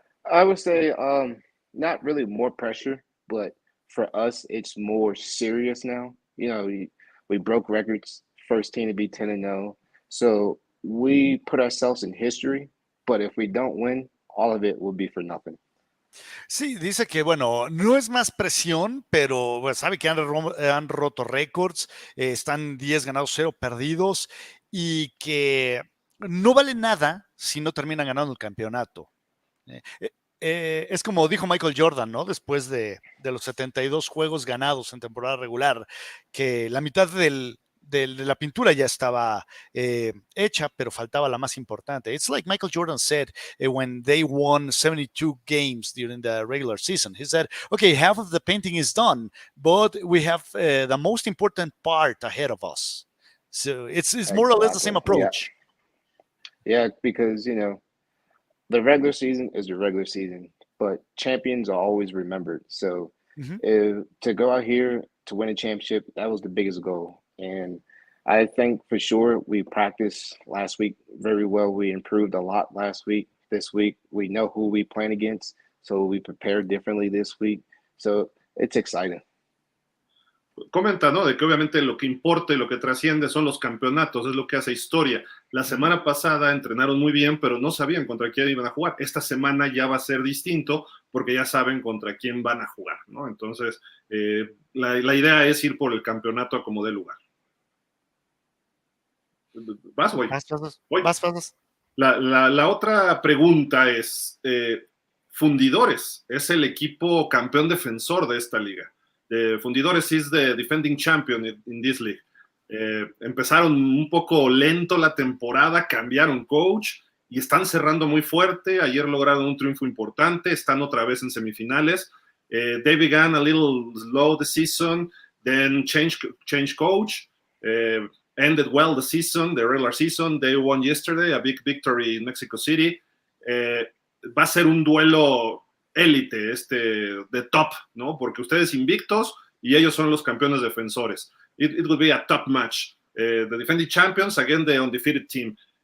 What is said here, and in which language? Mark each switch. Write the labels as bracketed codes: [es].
[en] I would say not really more pressure, but for us, it's more serious now. We broke records, first team to be 10-0. So we put ourselves in history, but if we don't win, all of it will be for nothing. [es] Sí, dice que, bueno, no es más presión, pero bueno, sabe que han roto récords, están 10 ganados, 0 perdidos, y que no vale nada si no terminan ganando el campeonato. Es como dijo Michael Jordan, ¿no? Después de los 72 juegos ganados en temporada regular, que la mitad de la pintura ya estaba hecha, pero faltaba la más importante. [en] It's like Michael Jordan said when they won 72 games during the regular season. He said, okay, half of the painting is done, but we have the most important part ahead of us. So it's more or less the same approach. Yeah, because, the regular season is the regular season, but champions are always remembered. So to go out here to win a championship, that was the biggest goal. And I think for sure we practiced last week very well. We improved a lot last week. This week, we know who we playing against, so we prepared differently this week. So it's exciting. [es] Comenta, ¿no? De que obviamente lo que importa y lo que trasciende son los campeonatos, es lo que hace historia. La semana pasada entrenaron muy bien, pero no sabían contra quién iban a jugar. Esta semana ya va a ser distinto porque ya saben contra quién van a jugar, ¿no? Entonces, la idea es ir por el campeonato a como dé lugar. ¿Vas, güey? Vas. La otra pregunta es, Fundidores es el equipo campeón defensor de esta liga. [en] Fundidores is the defending champion in this league. [es] Empezaron un poco lento la temporada, cambiaron coach y están cerrando muy fuerte. Ayer lograron un triunfo importante, están otra vez en semifinales. [en] They began a little slow the season, then change coach, ended well the season, the regular season. They won yesterday, a big victory in Mexico City. [es] Va a ser un duelo élite, de top, ¿no? Porque ustedes invictos y ellos son los campeones defensores. [en] It would be a top match. The defending champions against the undefeated team.